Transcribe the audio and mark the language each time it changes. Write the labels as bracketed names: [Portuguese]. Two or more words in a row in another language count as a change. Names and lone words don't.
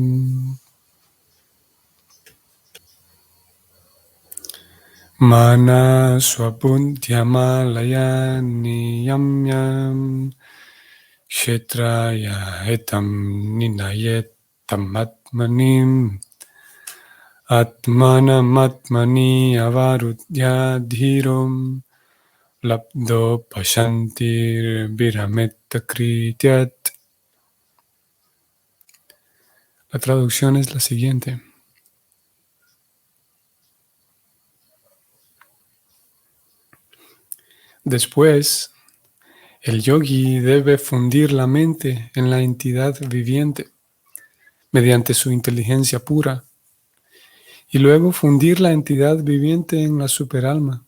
[Sanskrit] मन स्वपुन्त्यमलयन् नियम्यम् क्षेत्रय एतम् निनयेतम् आत्मनिम् आत्मानम् आत्मनि अवरुद्य धीरोम् लब्दो पशान्तिर् विरमेत्त कृत्यात्. [Spanish] La traducción es la siguiente. Después, el yogi debe fundir la mente en la entidad viviente mediante su inteligencia pura y luego fundir la entidad viviente en la superalma.